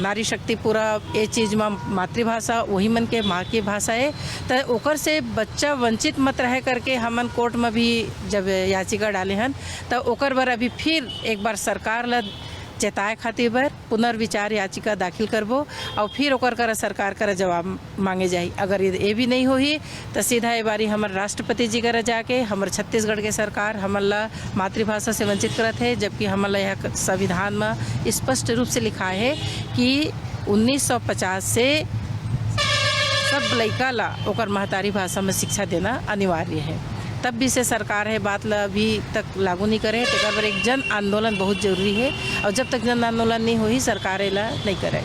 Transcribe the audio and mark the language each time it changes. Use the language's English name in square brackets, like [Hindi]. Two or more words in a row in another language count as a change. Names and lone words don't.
[Chhattisgarhi] नारी शक्ति पूरा ये चीज़ में मातृभाषा वही मन के माँ की भाषा है, तो ओकर से बच्चा वंचित मत रहे करके हमन कोर्ट में भी जब याचिका डाले हन तो ओकर बर अभी फिर एक बार सरकार ला चेताए खातिर बर पुनर्विचार याचिका दाखिल करबो और फिर ओकर कर सरकार कर जवाब मांगे जाही। अगर ये भी नहीं होही तो सीधा ये बारी हमारे राष्ट्रपति जी कर जाके हमारे छत्तीसगढ़ के सरकार हमला मातृभाषा से वंचित करत है, जबकि हमला यह संविधान में स्पष्ट रूप से लिखा है कि 1950 से सब लड़का ला ओकर महतारी भाषा में शिक्षा देना अनिवार्य है। तब भी से सरकार है बात ला अभी तक लागू नहीं करे, तेकर पर एक जन आंदोलन बहुत जरूरी है और जब तक जन आंदोलन नहीं होही सरकार एला नहीं करे।